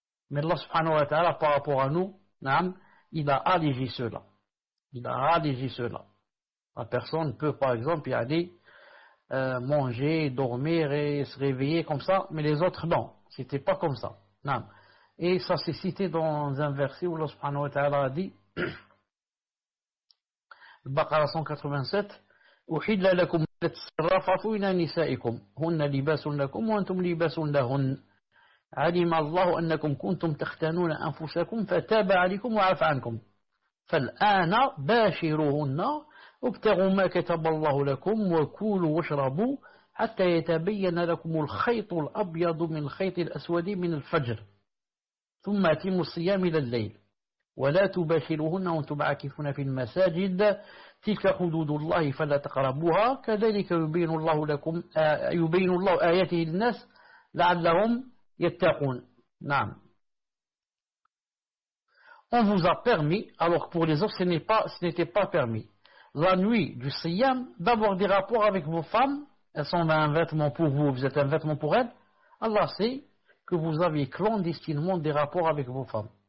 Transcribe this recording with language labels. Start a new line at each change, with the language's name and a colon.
French: Mais Allah subhanahu wa ta'ala, par rapport à nous, il a allégé cela. La personne peut par exemple y aller manger, dormir et se réveiller comme ça, mais les autres non, c'était pas comme ça. Non. Et ça c'est cité dans un verset où Allah subhanahu wa ta'ala a dit, Al-Baqarah 187,
Arabic: أحل لكم تتصرفوا إلى نسائكم هن لباس لكم وأنتم لباس لهن علم الله أنكم كنتم تختانون أنفسكم فتاب عليكم وعفى عنكم فالآن باشروهن وابتغوا ما كتب الله لكم وكلوا واشربوا حتى يتبين لكم الخيط الأبيض من الخيط الأسود من الفجر ثم أتموا الصيام إلى الليل ولا تباشروهن وأنتم عاكفون في المساجد تلك حدود الله فلا تقربوها كذلك يبين الله آياته للناس لعلهم يتقون. نعم.
French: On vous a permis, alors que pour les autres ce n'était pas permis. La nuit du Siyam, d'avoir des rapports avec vos femmes, elles sont un vêtement pour vous, vous êtes un vêtement pour elles. Allah sait que vous aviez clandestinement des rapports avec vos femmes.